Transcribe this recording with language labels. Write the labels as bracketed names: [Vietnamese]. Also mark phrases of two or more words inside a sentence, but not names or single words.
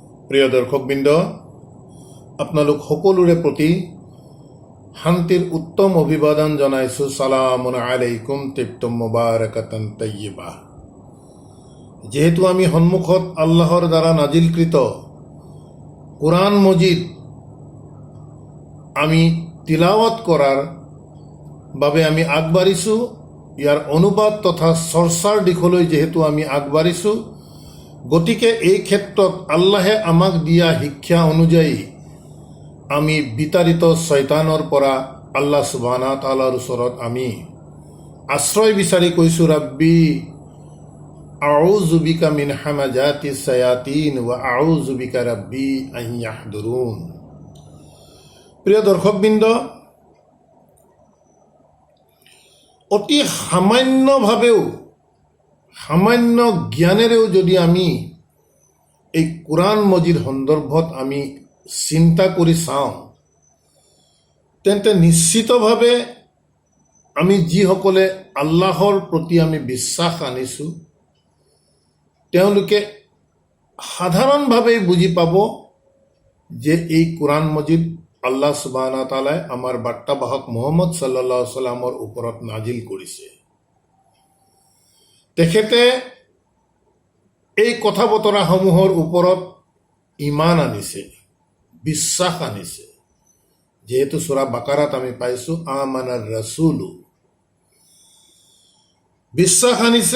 [Assamese] প্ৰিয় দৰ্শকবৃন্দ, আপোনালোক সকলোৰে প্ৰতি শান্তিৰ উত্তম অভিবাদন জনাইছোঁ। [Arabic] سلام عليكم طبتم مباركة طيبة. [Assamese] যেহেতু আমি সন্মুখত আল্লাহৰ দ্বাৰা নাজিলকৃত কোৰআন মজিদ আমি তিলাৱত কৰাৰ বাবে আমি আগবাঢ়িছোঁ, ইয়াৰ অনুবাদ তথা চৰ্চাৰ দিশলৈ যেহেতু আমি আগবাঢ়িছোঁ, গতিকে এই ক্ষেত্ৰত আল্লাহে আমাক দিয়া শিক্ষা অনুযায়ী আমি বিতাড়িত শয়তানৰ পৰা [Arabic] الله سبحانه و تعالى [Assamese] ওচৰত আমি আশ্ৰয় বিচাৰি কৈছোঁ, [Arabic] رب أعوذ بك من همزات الشياطين و أعوذ بك رب أن يحضرون. [Assamese] প্ৰিয় দৰ্শকবৃন্দ, অতি সামান্য জ্ঞানেৰেও যদি আমি এই কোৰআন মজিদ সন্দৰ্ভত আমি চিন্তা কৰি চাওঁ, তেন্তে নিশ্চিতভাৱে আমি যিসকলে আল্লাহৰ প্ৰতি আমি বিশ্বাস আনিছোঁ, তেওঁলোকে সাধাৰণভাৱেই বুজি পাব যে এই কোৰআন মজিদ [Arabic] الله سبحانه و تعالى [Assamese] আমাৰ বাৰ্তাবাহক মুহাম্মদ [Arabic] صلى الله عليه وسلم [Assamese] ওপৰত নাজিল কৰিছে। তেখেতে এই কথা বতৰাসমূহৰ ওপৰত ইমান আনিছে, বিশ্বাস আনিছে। যেহেতু সূৰা বাকাৰাত আমি পাইছোঁ [Arabic] آمن الرسول, [Assamese] বিশ্বাস আনিছে।